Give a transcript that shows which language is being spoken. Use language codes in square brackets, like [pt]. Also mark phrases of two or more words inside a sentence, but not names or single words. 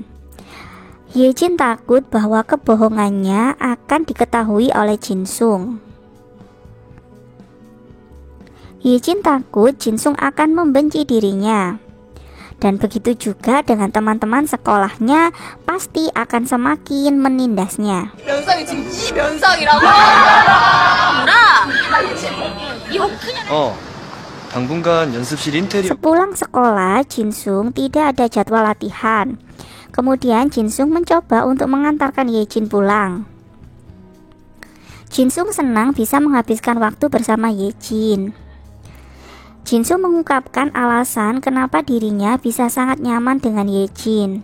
[id] Ye-jin takut bahwa kebohongannya akan diketahui oleh Jin-sung. Ye-jin takut Jin-sung akan membenci dirinya. Dan begitu juga dengan teman-teman sekolahnya, pasti akan semakin menindasnya. [ko] 면상이 지금 이 면상이라고? 당분간 연습실 인테리어. [id] Sepulang sekolah, Jinsung tidak ada jadwal latihan. Kemudian Jinsung mencoba untuk mengantarkan Yejin pulang. Jinsung senang bisa menghabiskan waktu bersama Yejin. Jinsung mengungkapkan alasan kenapa dirinya bisa sangat nyaman dengan Yejin.